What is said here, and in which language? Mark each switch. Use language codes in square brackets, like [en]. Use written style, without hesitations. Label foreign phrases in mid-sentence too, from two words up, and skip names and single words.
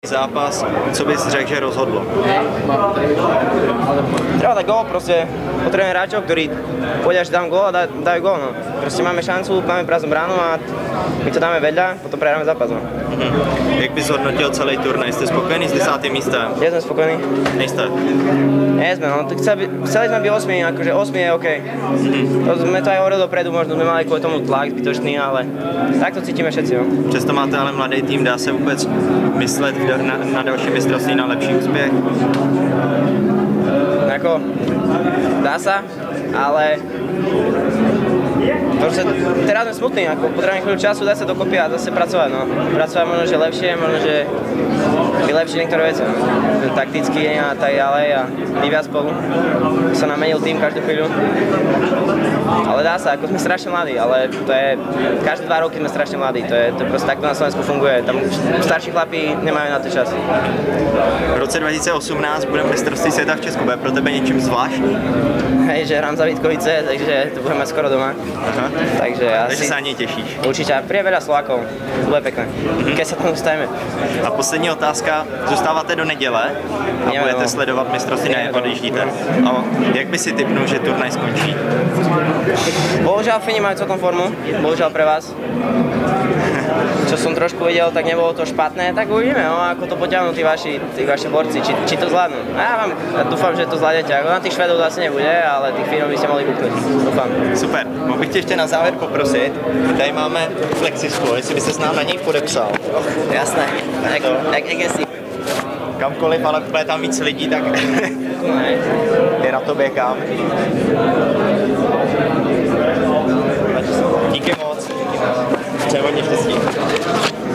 [cs] Zápas, co bys řekl, že rozhodlo? [sk] Treba dať gól, proste potrebujeme hráčov, ktorí pôjde až dám gól a dajú gól, no. Proste máme šancu, máme prázdnu bránu a my to dáme vedľa, potom prehráme zápas, no. [cs] Jak bys hodnotil celý turnaj? Jste spokojený s 10. místem? [sk] Nie sme spokojní? [cs] Nejste? [sk] Nie sme, no. Chceli sme byť 8, akože 8 je OK. To sme to aj hovorili dopredu, možno sme mali kvôli tomu tlak zbytočný, ale takto cítime všetci, no. [cs] Přesto máte ale mladý tým, dá se vůbec myslet na další mistrovství, na lepší úspěch? [sk] Ako, dá sa, ale teraz sme smutní, ako potrebujeme chvíľu času, dať sa dokopy a zase pracovať, no. Pracovať možno, že lepšie, možno, že vylepšiť niektoré veci, no. Takticky a tak ďalej a my viac spolu. Sa nám menil tým každú chvíľu. Ale dá sa, ako sme strašne mladí, ale to je, každé 2 roky sme strašne mladí, to je proste takto na Slovensku funguje, tam starší chlapi nemajú na to čas. [cs] V roce 2018 bude mistrovství světa v Česku, bude pro tebe něčím zvláštní? [sk] Hej, že hrám za Vítkovice, takže to budeme skoro doma. [cs] Aha. Takže se na něj těšíš? Určitě, [sk] príde veľa Slovákov, to bude pekné, keď sa tam dostaneme. [cs] A poslední otázka, zůstáváte do neděle a budete sledovat mistrovství, ne, odjíždíte. No, jak by si tipnul, že turnaj skončí? [sk] Bohužiaľ Fini majú celkom formu, bohužiaľ pre vás. Čo som trošku videl, tak nebolo to špatné, tak uvidíme, no, ako to potiahnu tí vaši borci, či to zvládnu. Ja dúfam, že to zvládnete, ako na tých Švedov asi nebude, ale tých Finov by ste mohli kúknuť, dúfam. [cs] Super, mohl bych tě ještě na závěr poprosit, tady máme Flexisku, jestli by ses nám na něj podepsal. Jasné, jak si. Kamkoliv, ale bude tam víc lidí, tak je na tobě kam. Díky moc. Přeji hodně štěstí.